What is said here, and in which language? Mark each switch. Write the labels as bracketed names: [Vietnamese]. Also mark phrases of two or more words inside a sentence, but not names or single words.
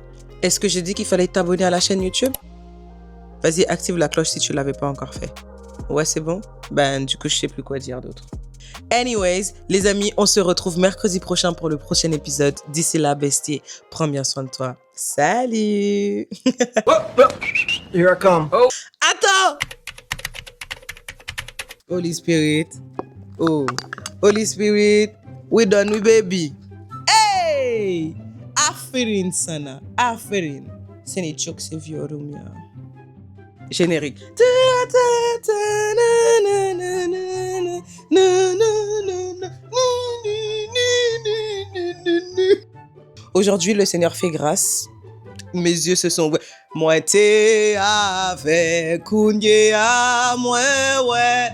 [French] Est-ce que j'ai dit qu'il fallait t'abonner à la chaîne YouTube? Vas-y, active la cloche si tu ne l'avais pas encore fait. Ouais, c'est bon? Du coup, je sais plus quoi dire d'autre. Anyways, les amis, on se retrouve mercredi prochain pour le prochain épisode. D'ici là, bestie, prends bien soin de toi. Salut! [English] Here I come. Attends! Holy Spirit. Oh, Holy Spirit. We done with baby. [Turkish] Hey! Aferin sana. Aferin. Seni çok seviyorum ya. [French] Générique. Aujourd'hui, le Seigneur fait grâce. Mes yeux se sont ouverts. Moi, t'es avec Kounye à moi, ouais.